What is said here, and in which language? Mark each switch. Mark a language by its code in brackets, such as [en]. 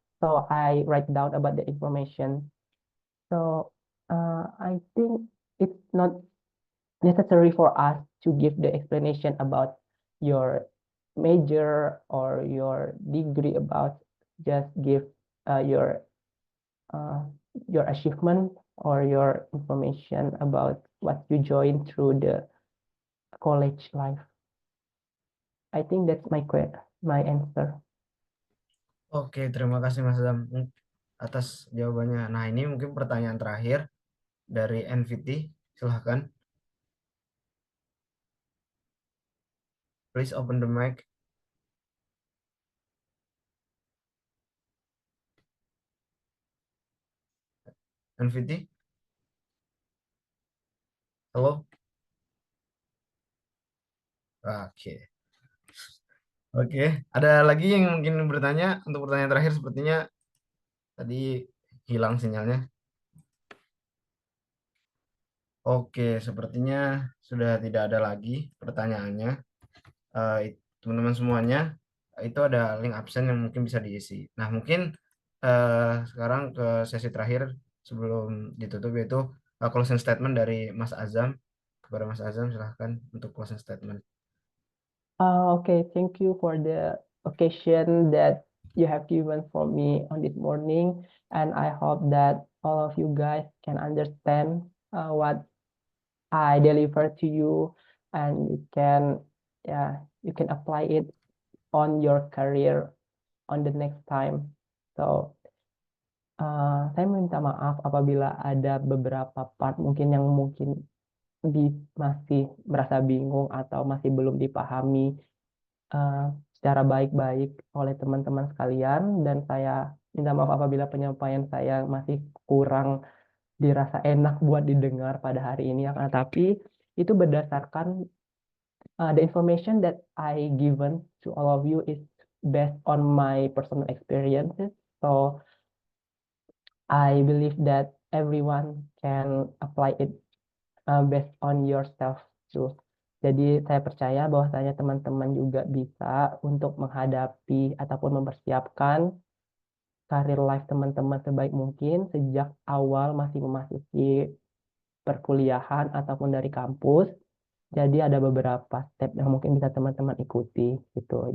[en] So I write down about the information. So I think it's not necessary for us to give the explanation about your major or your degree about just give uh, your uh, your achievement or your information about what you joined through the college life. I think that's my answer. [id] Oke, terima kasih Mas Azam atas jawabannya. Nah, ini mungkin pertanyaan terakhir dari NVT. Silahkan. [en] Please open the mic. [id] NVT. Halo. Oke. Oke, ada lagi yang mungkin bertanya untuk pertanyaan terakhir, sepertinya tadi hilang sinyalnya. Oke, sepertinya sudah tidak ada lagi pertanyaannya. Teman-teman semuanya, itu ada link absen yang mungkin bisa diisi. Nah, mungkin sekarang ke sesi terakhir sebelum ditutup, yaitu closing statement dari Mas Azam. Kepada Mas Azam, silahkan untuk closing statement. [en] Okay, thank you for the occasion that you have given for me on this morning, and I hope that all of you guys can understand what I deliver to you, and you can apply it on your career on the next time. [id] So saya minta maaf apabila ada beberapa part mungkin yang mungkin masih merasa bingung atau masih belum dipahami secara baik-baik oleh teman-teman sekalian, dan saya minta maaf apabila penyampaian saya masih kurang dirasa enak buat didengar pada hari ini, tapi itu berdasarkan [en] the information that I given to all of you is based on my personal experiences. So I believe that everyone can apply it based on yourself too. [id] Jadi saya percaya bahwasanya teman-teman juga bisa untuk menghadapi ataupun mempersiapkan karir life teman-teman sebaik mungkin sejak awal masih memasuki perkuliahan ataupun dari kampus. Jadi ada beberapa step yang mungkin bisa teman-teman ikuti gitu.